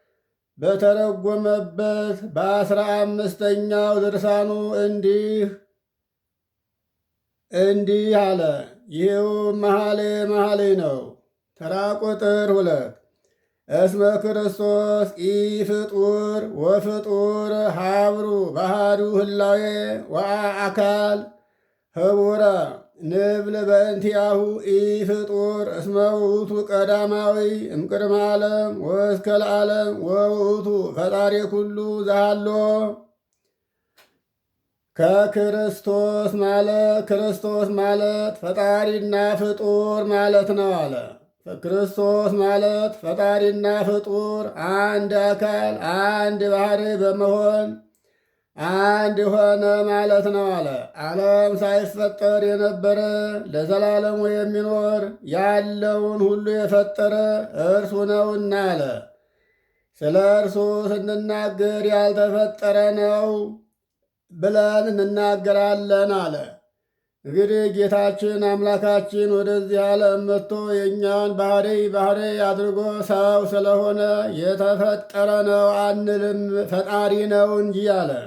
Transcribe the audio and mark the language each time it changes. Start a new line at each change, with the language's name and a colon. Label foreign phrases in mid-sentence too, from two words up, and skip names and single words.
Amharic: በተረጎመበት በ15ኛው ድርሳኑ እንዲህ አለ። ይህውም መኃልየ ነው። ተራ ቁጥር 2
Geez: እስመ ክርስቶስ ኢፍጡር ወፍጡር ሀብሩ ባህዱ ህላዌ ወአካል ህቡረ ንብል በእንቲአሁ ኢፍጡር እስመ ውእቱ ቀዳማዊ እምቅድመ ዓለም ወእስከ ለዓለም ወውእቱ ፈጣሪ ኩሉ ዘሃሎ።
Amharic: ክርስቶስ ማለት ፈጣሪና ፍጡር ማለት ነው አለ። ክርስቶስ ማለት ፈጣሪና ፍጡር አንድ አካል አንድ ባህሪ በመሆን አንድ ሆነ ማለት ነው አለ። ዓለም ሳይፈጠር የነበረ ለዘላለሙ የሚኖር ያለውን ሁሉ የፈጠረ እርሱ ነውና አለ። ስለ እርሱ ስንናገር ያልተፈጠረ ነው ብለን እንናገራለን አለ። እንግዲህ ጌታችን አምላካችን ወደዚህ ዓለም መጥቶ የእኛን ባህሪ አድርጎ ሰው ስለሆነ የተፈጠረ ነው አንልም፣ ፈጣሪ ነው እንጂ አለ።